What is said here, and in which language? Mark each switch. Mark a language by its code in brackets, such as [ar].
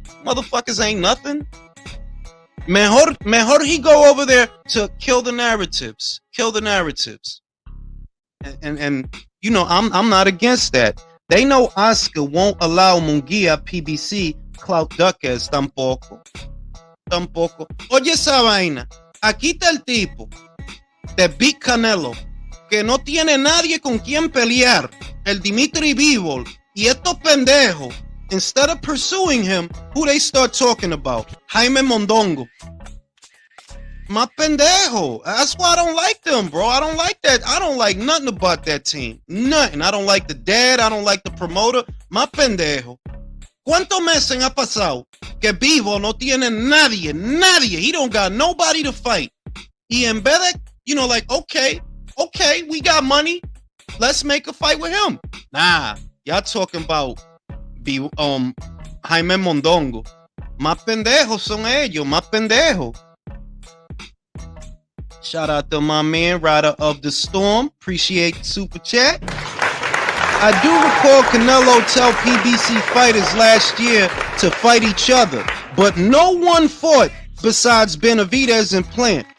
[en] Motherfuckers ain't nothing. Mejor he go over there to kill the narratives. Kill the narratives. And you know, I'm not against that. They know Oscar won't allow Munguia PBC Clout Duckers tampoco. [es] Tampoco. Oye esa vaina. Aquí está el tipo de Big Canelo que no tiene nadie con quien pelear. El Dimitri Bivol y estos pendejos. [en] Instead of pursuing him, who they start talking about? Jaime Mondongo. My pendejo. That's why I don't like them, bro. I don't like that. I don't like nothing about that team. Nothing. I don't like the dad. I don't like the promoter. My pendejo. [es] ¿Cuántos meses ha pasado que Vivo no tiene nadie? [en] He don't got nobody to fight. [es] Y en vez de, [en] you know, like, okay, we got money. Let's make a fight with him. Nah, y'all talking about Jaime Mondongo. [es] Más pendejos son ellos, más pendejos. [en] Shout out to my man, Rider of the Storm. Appreciate the super chat. I do recall Canelo tell PBC fighters last year to fight each other, but no one fought besides Benavidez and Plant.